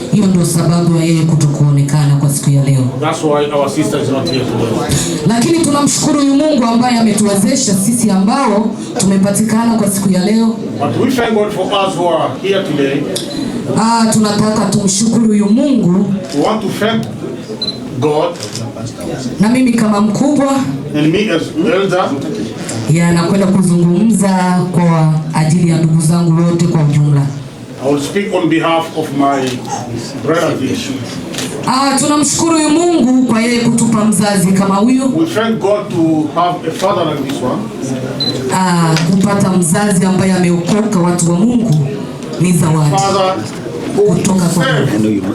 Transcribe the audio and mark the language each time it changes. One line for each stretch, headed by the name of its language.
Swahili: Hiyo ndio sababu ya yeye kutokuonekana kwa siku ya leo.
English: That's why our sister is not here today.
Swahili: Lakini tunamshukuru Mungu ambaye ametuwezesha sisi ambao tumepatikana kwa siku ya leo.
English: But we thank God for us who are here today.
Swahili: Tunataka tumshukuru Mungu.
English: We want to thank God.
Swahili: Na mimi kama mkubwa,
English: and me as elder,
Swahili: nakwenda kuzungumza kwa ajili ya ndugu zangu wote kwa ujumla.
English: I will speak on behalf of my relatives.
Swahili: Tunamshukuru Mungu kwa yeye kutupa mzazi kama huyo.
English: We thank God to have a father like this one.
Swahili: Kupata mzazi ambaye ameokoka, watu wa Mungu, ni zawadi kutoka kwa Mungu.